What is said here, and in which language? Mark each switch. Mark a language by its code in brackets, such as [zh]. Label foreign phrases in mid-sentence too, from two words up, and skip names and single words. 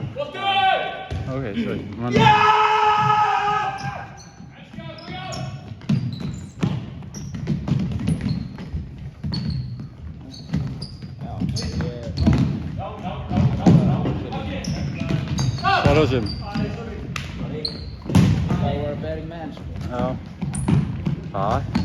[is] Ok, sorry. Hvað er það sem? [en] They were a betting man. [is] Já. Það.